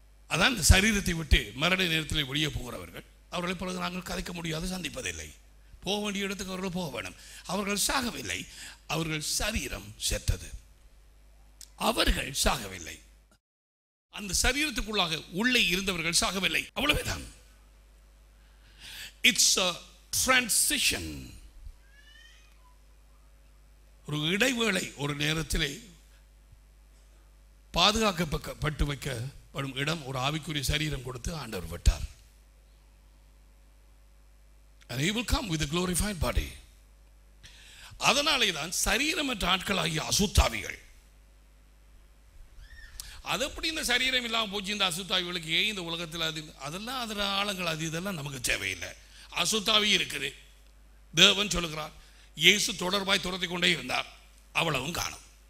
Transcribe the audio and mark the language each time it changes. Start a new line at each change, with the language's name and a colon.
Tamil: அதான் இந்த சரீரத்தை விட்டு மரண நேரத்தில் வெளியே போகிறவர்கள், அவர்களை பிறகு நாங்கள் கதைக்க முடியாது, சந்திப்பதில்லை. போக வேண்டிய இடத்துக்கு அவர்கள் போக வேண்டும். அவர்கள் சாகவில்லை, அவர்கள் சரீரம் செத்தது. அவர்கள் சாகவில்லை, அந்த சரீரத்துக்குள்ளாக உள்ளே இருந்தவர்கள் சாகவில்லை. அவ்வளவுதான்.
English: It's a transition.
Tamil: ஒரு இடைவேளை. ஒரு நேரத்திலே பாதுகாக்கப்பட்டு வைக்கப்படும் இடம் ஒரு ஆவிக்குரிய சரீரம் கொடுத்து ஆண்டவர் விட்டார்.
English: And he will come with a glorified body.
Tamil: அதனாலே தான் சரீரமற்ற ஆட்களாகிய அசுத்தாவிகள். அது எப்படி இந்த சரீரம் இல்லாமல் போச்சு இந்த அசுத்தாவிகளுக்கு? ஏன் இந்த உலகத்தில் அதெல்லாம் அதில் ஆழங்கள் அது இதெல்லாம் நமக்கு தேவையில்லை. அசுத்தாவி இருக்குது. தேவன் சொல்லுகிறார், இயேசு தொடர்பாய் துரத்தி கொண்டே இருந்தார், அவ்வளவும் காணும்.